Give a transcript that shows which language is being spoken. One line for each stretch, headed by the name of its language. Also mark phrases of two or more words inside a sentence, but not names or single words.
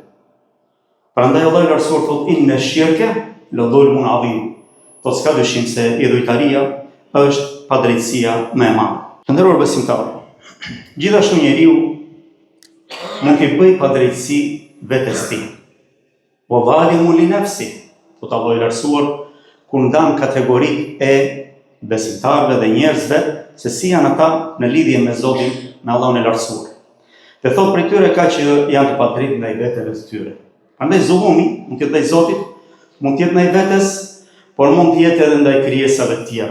Albanian: Prandaj Allahu i lartësuar thot
Arabic: إن الشرك لظلم عظيم.
Albanian: Po s'ka dyshim se idhujtaria është padrejtësia më e madhe. Të nderuar besimtarë, gjithashtu njeriu nuk i bëj padrejtësi vetes tij.
Arabic: وظالم لنفسه.
Albanian: Po Allahu i lartësuar kur ndan kategoritë e besimtarëve dhe njerëzve se si janë ata në lidhje me Zotin, me Allahun e lartësuar. Dhe thot për tyre ka që janë të padrejtë ndaj veteve të tyre. Prandaj zullumi mund të jetë ndaj Zotit, mund të jetë ndaj vetes, por mund të jetë edhe ndaj krijesave të tjera.